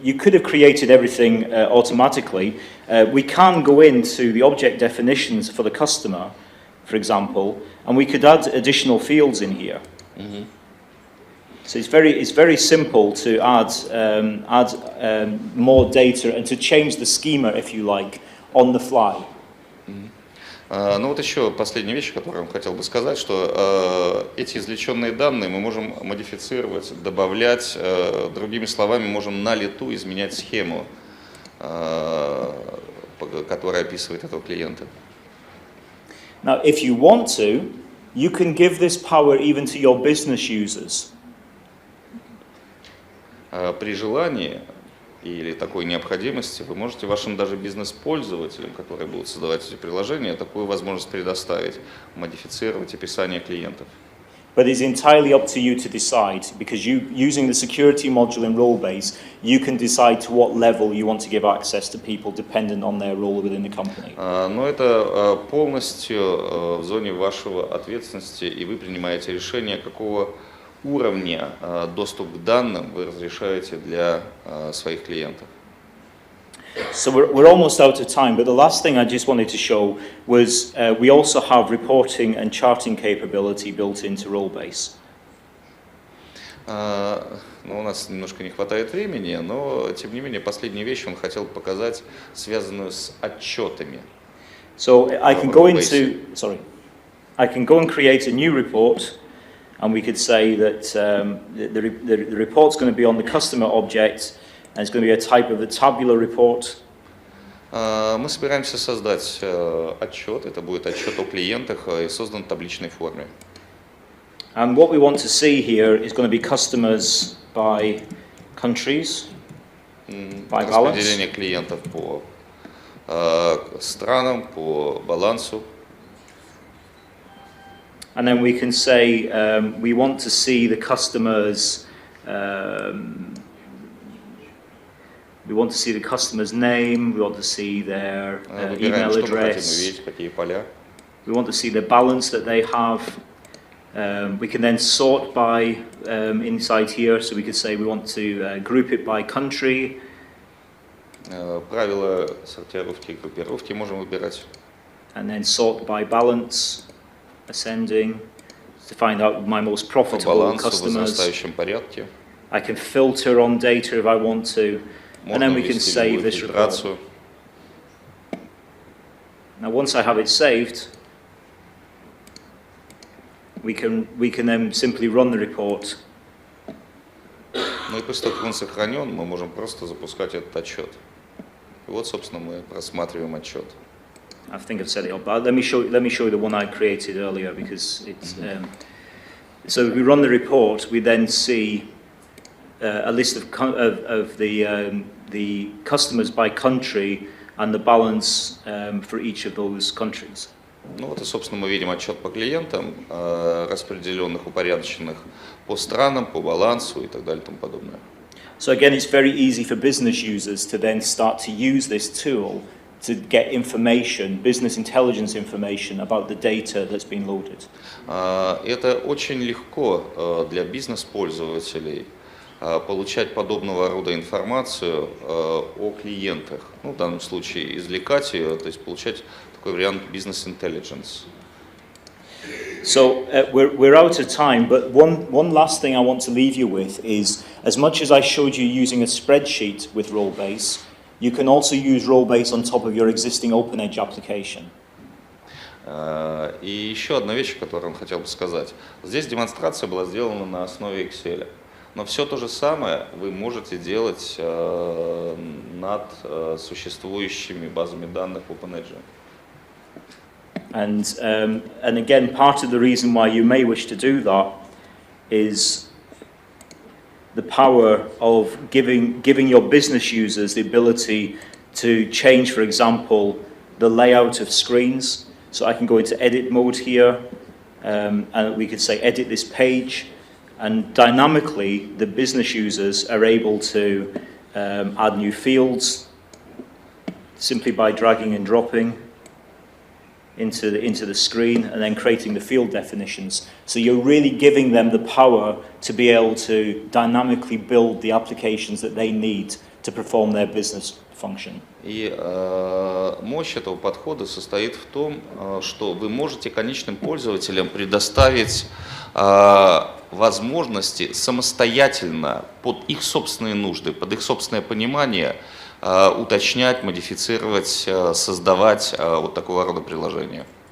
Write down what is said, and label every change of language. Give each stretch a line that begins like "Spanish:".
English: You could have created everything automatically. We can go into the object definitions for the customer, for example, and we could add additional fields in here. So it's very simple to add more data and to change the schema, if you like, on the fly.
Russian: Ну вот еще последняя вещь, которую я вам хотел бы сказать, что эти извлеченные данные мы можем модифицировать, добавлять, другими словами, можем на лету изменять схему, которая описывает этого клиента.
English: Now, if you want to, you can give this power even to your business users.
Russian: При желании или такой необходимости вы можете вашим даже бизнес-пользователям, которые будут создавать эти приложения, такую возможность предоставить, модифицировать описание клиентов.
English: But it's entirely up to you to decide, because using the security module in Rollbase, you can decide to what level you want to give access to people dependent on their role within the company.
Russian: Но это полностью в зоне вашего ответственности, и вы принимаете решение, какого уровня доступ к данным вы разрешаете для своих клиентов.
English: So we're almost out of time, but the last thing I just wanted to show was we also have reporting and charting capability built into Rollbase.
Russian: Ну, у нас немножко не хватает времени, но тем не менее последнюю вещь он хотел показать, связанную с отчетами.
English: So I can go I can go and create a new report, and we could say that the report's going to be on the customer object. And it's going to be a type of a tabular report.
Russian: Мы собираемся создать отчет. Это будет отчет о клиентах и создан в табличной форме.
English: And what we want to see here is going to be customers by countries, by balance.
Russian: Распределение клиентов по странам, по балансу.
English: And then we can say we want to see the customers. We want to see the customer's name, we want to see their email address, we want to see the balance that they have. We can then sort by inside here, so we could say we want to group it by country.
Russian: Правила сортировки и группировки можем выбирать.
English: And then sort by balance, ascending, to find out my most profitable customers.
Russian: В возрастающем порядке.
English: I can filter on data if I want to. And then we can save this report. Now once I have it saved, we can then simply run the report.
Russian: Ну и после того, как он сохранен, мы можем просто запускать этот отчет. И вот, собственно, мы просматриваем отчет.
English: I think I've set it up, but let me show you the one I created earlier, because it's so if we run the report, we then see a list of the customers by country and the balance for each of those countries.
Russian: Ну вот и, собственно, мы видим отчет по клиентам, распределенных, упорядоченных по странам, по балансу и так далее и тому подобное.
English: So again, it's very easy for business users to then start to use this tool to get information, business intelligence information about the data that's been loaded.
Russian: Это очень легко для бизнес-пользователей получать подобного рода информацию о клиентах. Ну, в данном случае извлекать ее, то есть получать такой вариант бизнес-интеллигенс.
English: So we're out of time, but one last thing I want to leave you with is, as much as I showed you using a spreadsheet with Rollbase, you can also use Rollbase on top of your existing OpenEdge application.
Russian: И еще одна вещь, которую он хотел бы сказать. Здесь демонстрация была сделана на основе Excel. Но все то же самое вы можете делать над существующими базами данных OpenEdge.
English: And again, part of the reason why you may wish to do that is the power of giving your business users the ability to change, for example, the layout of screens. So I can go into edit mode here, and we could say edit this page, and dynamically the business users are able to add new fields simply by dragging and dropping into the screen and then creating the field definitions. So you're really giving them the power to be able to dynamically build the applications that they need to perform their business function.
Russian: И мощь этого подхода состоит в том, что вы можете конечным пользователям предоставить возможности самостоятельно под их собственные нужды, под их собственное понимание уточнять, модифицировать, создавать вот такого рода приложения.